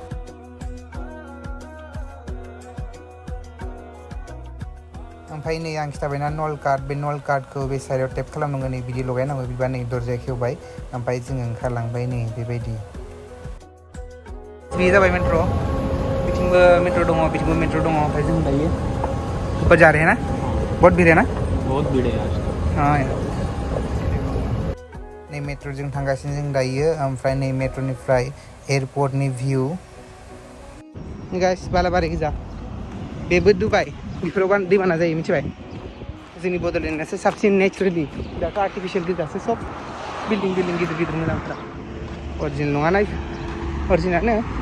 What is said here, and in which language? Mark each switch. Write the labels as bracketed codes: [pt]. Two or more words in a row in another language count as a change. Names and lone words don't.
[brx] ओमफ्राय नै आं खिथाबायना नल कार्ड बे नल कार्डखौ बे साइडआव टेप खालामनांगौ नै बिदि लगायनांगौ बिदिबा नै दरजाया खेवबाय ओमफ्राय जोङो ओंखारलांबाय नै बेबायदि बे जाबाय मेट्र' बिथिंबो मेट्र' दङ बिथिंबो मेट्र' दङ ओमफ्राय जों दायो [hi] ऊपर जा रहे हैं ना बहुत भीड़ है ना बहुत भीड़ है आज हाँ [brx] नै मेट्र'जों थांगासिनो जों दायो ओमफ्राय नै मेट्र'निफ्राय एयारपर्टनि भिउ गाइस बालाबारि गोजा बेबो दुबाइ बेफोराव दैबाना जायो मिथिबाय जोंनि बड'लेण्डआसो साबसिन नेचारेलि दाथ' आर्टिफिशियेल गोजासो सब बिल्डिं गिदिर गिदिर मोजांफ्रा अरिजिनेल नङा नाय अरिजिनालानो